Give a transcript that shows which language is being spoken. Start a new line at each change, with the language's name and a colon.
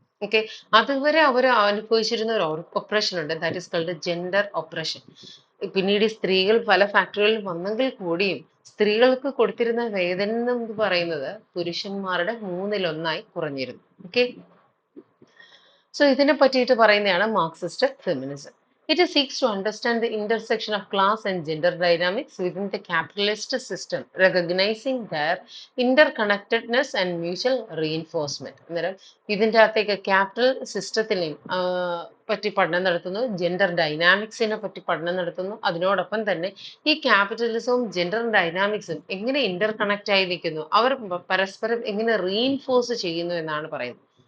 Malayalam: Okay, അതുവരെ അവർ അനുഭവിച്ചിരുന്ന ഒരു oppression ഉണ്ട്,
English: That is called gender oppression.
Malayalam: പിന്നീട് സ്ത്രീകൾ പല ഫാക്ടറികളിൽ വന്നെങ്കിൽ കൂടിയും സ്ത്രീകൾക്ക് കൊടുത്തിരുന്ന വേതനം എന്ന് പറയുന്നത് പുരുഷന്മാരുടെ 1/3 കുറഞ്ഞിരുന്നു. ഓക്കെ, സോ ഇതിനെ പറ്റിയിട്ട് പറയുന്നതാണ് Marxist feminism.
English: It seeks to understand the intersection of class and gender dynamics within the capitalist system, recognizing their interconnectedness and mutual reinforcement.
Malayalam: അന്നേരം ഇതിൻ്റെ അകത്തേക്ക് ക്യാപിറ്റൽ സിസ്റ്റത്തിനെയും പറ്റി പഠനം നടത്തുന്നു, ജെൻഡർ ഡൈനാമിക്സിനെ പറ്റി പഠനം നടത്തുന്നു. അതിനോടൊപ്പം തന്നെ ഈ ക്യാപിറ്റലിസവും ജെൻഡർ ഡൈനാമിക്സും എങ്ങനെ ഇന്റർ കണക്ട് ആയി നിൽക്കുന്നു, അവർ പരസ്പരം എങ്ങനെ റീഇൻഫോഴ്സ് ചെയ്യുന്നു എന്നാണ് പറയുന്നത്.